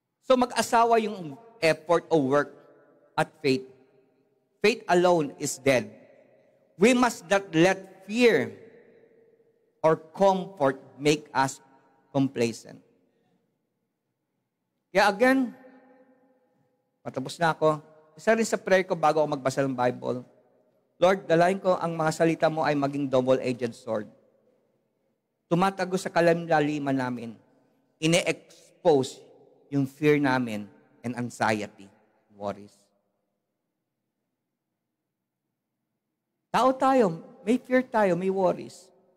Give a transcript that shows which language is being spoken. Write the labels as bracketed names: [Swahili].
[Filipino] So mag-asawa yung effort o work at faith. [English] Faith alone is dead. We must not let fear or comfort make us complacent. [Filipino] Kaya again, patapos na ako. Isa rin sa prayer ko bago ako magbasa ng Bible. Lord, dalahin ko ang mga salita mo ay maging double-edged sword. Tumatago sa kalamlaliman namin. Ine-expose yung fear namin and anxiety, worries. Tao tayo, may fear tayo, may worries.